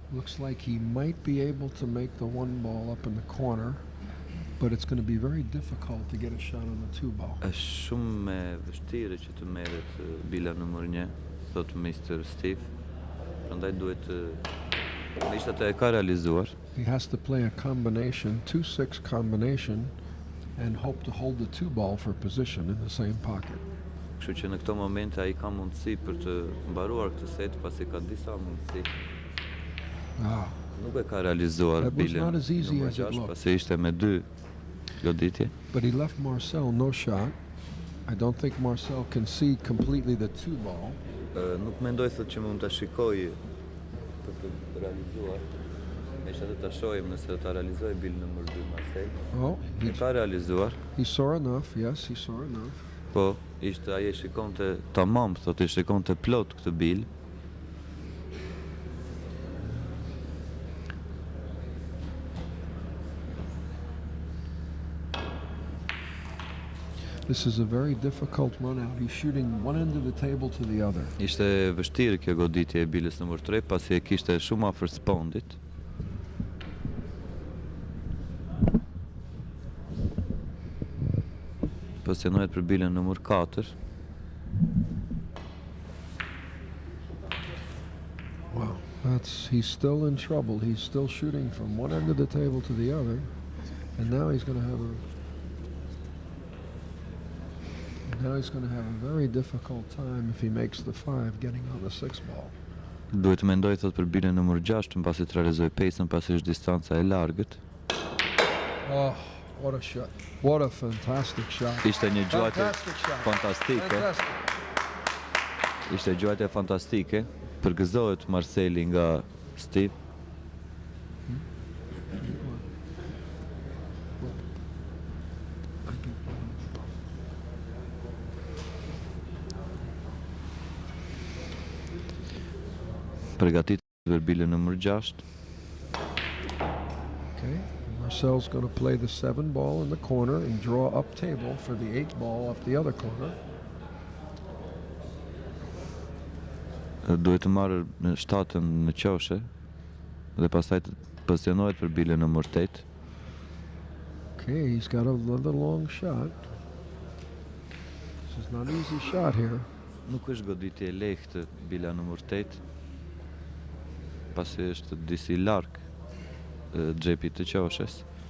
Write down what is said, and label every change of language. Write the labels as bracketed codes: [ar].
[en] Looks like he might be able to make the 1 ball up in the corner, but it's going to be very difficult to get a shot on the 2 ball. [sq] Është shumë e vështirë që të merret bila numër 1, thot Mr. Steve. Prandaj duhet ishte të e ka realizuar. [en] He has to play a combination, 2-6 combination, and hope to hold the 2 ball for position in the same pocket. [sq] Kështu që në këto momente ai ka mundësi për të mbaruar këtë set, pasi ka disa mundësi. Nuk e ka realizuar bilin numër 6, pasi ishte me 2 goditje. [en] But he left Marcel no shot. I don't think Marcel can see completely the 2 ball. [sq] Nuk mendoj thot që mund ta shikoj për të realizuar. Megjithatë ta shohim nëse do ta realizoj bilin numër 2 Marcel. [en] He [sq] ka realizuar. [en] He saw enough, yes, he saw enough. [sq] Po, ishte ai shikonte tamam, thotë shikonte plot këtë bil. [en] This is a very difficult run out. He's shooting one end of the table to the other. [sq] Ishte vështirë kjo goditje e bilës numër 3 pasi e kishte shumë afër spondit. Pozicionohet për bilën numër 4. [en] Wow, he's still in trouble. He's still shooting from one end of the table to the other, and now he's going to have a very difficult time if he makes the 5 getting on the 6 ball. [sq] Duhet të mendoj thot për bilën numër 6 mbasi të realizoj pesën pasi është distanca e largët. [en] What a shot. What a fantastic shot. [sq] Ishte një gjuajtje fantastike. Ishte gjuajtje fantastike. Përgëzohet Marceli nga Steve. Përgatitur për bilën numër 6. [en] Okay. Marcel's going to play the 7 ball in the corner and draw up table for the 8 ball up the other corner. [sq] Duhet të marrë në 7 në qoshe dhe pastaj të pozicionohet për bilën numër 8. [en] Okay, he's got another long shot. This is not an easy shot here. [sq] Nuk është goditje e lehtë bila numër 8. Pasi është disi larg xhepi të qoshes.